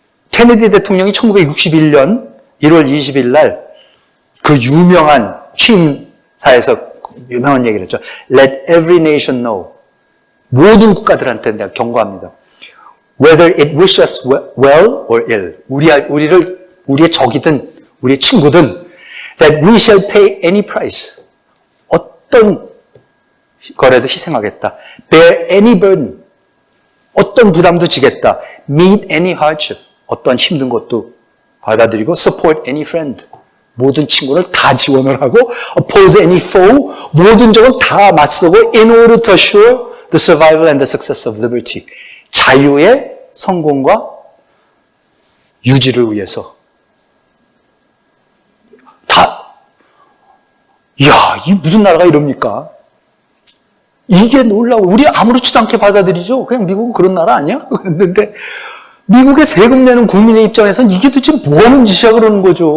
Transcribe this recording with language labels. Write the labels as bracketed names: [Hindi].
[Korean] 케네디 대통령이 1961년 1월 20일 날 그 유명한 취임사에서 유명한 얘기를 했죠. [English] Let every nation know. [Korean] 모든 국가들한테 내가 경고합니다. [English] Whether it wish us well or ill. [Korean] 우리의 적이든 우리의 친구든 [English] that we shall pay any price. [Korean] 어떤 거래도 희생하겠다. [English] Bear any burden. [Korean] 어떤 부담도 지겠다. [English] Meet any hardship. [Korean] 어떤 힘든 것도 받아들이고 [English] support any friend. [Korean] 모든 친구를 다 지원을 하고 [English] oppose any foe. [Korean] 모든 적은 다 맞서고 [English] in order to assure the survival and the success of liberty. [Korean] 자유의 성공과 유지를 위해서 이게 무슨 나라가 이럽니까? 이게 놀라워. 우리 아무렇지도 않게 받아들이죠. 그냥 미국은 그런 나라 아니야? 그랬는데 미국의 세금 내는 국민의 입장에서는 이게 도대체 뭐 하는 짓이야 그러는 거죠.